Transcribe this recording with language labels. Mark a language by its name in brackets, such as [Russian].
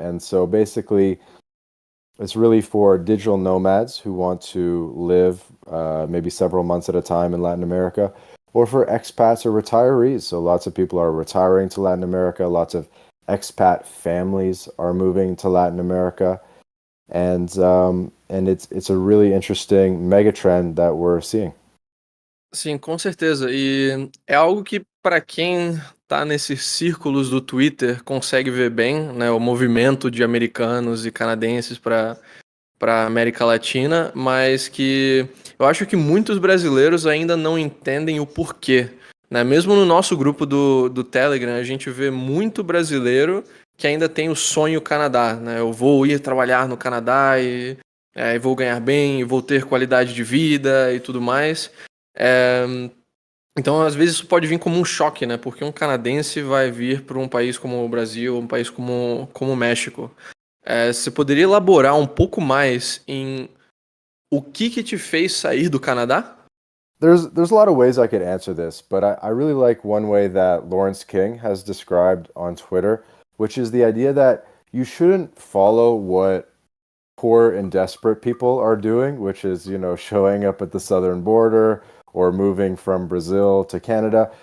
[English] And so basically it's really for digital nomads who want to live maybe several months at a time in Latin America, or for expats or retirees. So lots of people are retiring to Latin America, lots of expat families are moving to Latin America, and it's a really interesting mega trend that we're seeing. [Portuguese] Sim, com certeza. E é algo que, para quem tá nesses círculos do Twitter, consegue ver bem, né, o movimento de americanos e canadenses para América Latina, mas que eu acho que muitos brasileiros ainda não entendem o porquê. né? Mesmo no nosso grupo do Telegram, a gente vê muito brasileiro que ainda tem o sonho Canadá, né? Eu vou ir trabalhar no Canadá e vou ganhar bem, e vou ter qualidade de vida e tudo mais. É, então, às vezes, isso pode vir como um choque, né? Porque um canadense vai vir para um país como o Brasil, um país como o México. Você poderia elaborar um pouco mais em o que te fez sair do Canadá? [English] There's a lot of ways I could answer this, but I really like one way that Lawrence King has described on Twitter, which is the idea that you shouldn't follow what poor and desperate people are doing, which is, showing up at the southern border or moving from Brazil to Canada.